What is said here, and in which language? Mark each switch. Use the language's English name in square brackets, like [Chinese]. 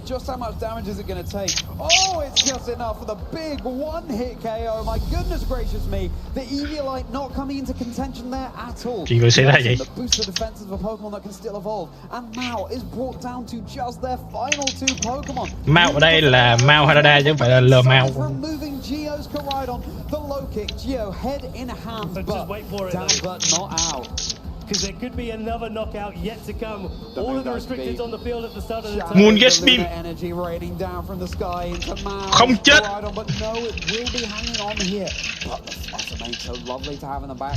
[English] Just how much damage is it going to take? Oh, it's just enough for the big one-hit KO. My goodness gracious me. The Eviolite not coming into contention there at all. [Vietnamese] Chị có thấy vậy? [English] The booster defenses of a Pokemon that can still evolve. And Mao is brought down to just their final 2 Pokemon. [Vietnamese] Mao ở đây là Mao Harada chứ không phải là L Mao. [English] Removing Geo's Koraidon. The low kick. Geo head in hand, but down but not out. Because there could be another knockout yet to come. All of the restricted on the field at the start of the turn. Moonguy's Beam. Energy raining down from the sky into Mao. [Vietnamese] Không chết. [English] But no, it will be hanging on here. But the Fluttermane so lovely to have in the back.